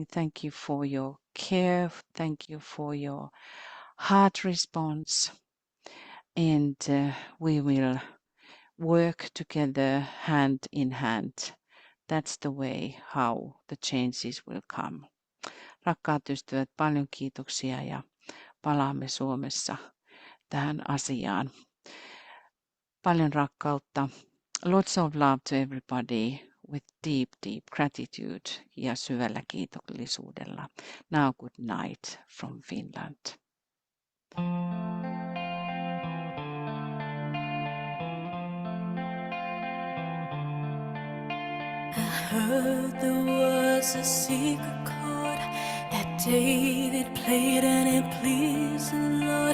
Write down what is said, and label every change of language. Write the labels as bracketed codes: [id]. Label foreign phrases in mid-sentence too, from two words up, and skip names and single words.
[en] Thank you for your care. Thank you for your heart response. And we will work together hand in hand. That's the way how the changes will come. [fi] Rakkaat ystävät, paljon kiitoksia ja palaamme Suomessa tähän asiaan. Paljon rakkautta. [en] Lots of love to everybody with deep, deep gratitude [fi] ja syvällä kiitollisuudella. [en] Now good night from Finland. I heard there was a secret chord that David played and it pleased the Lord.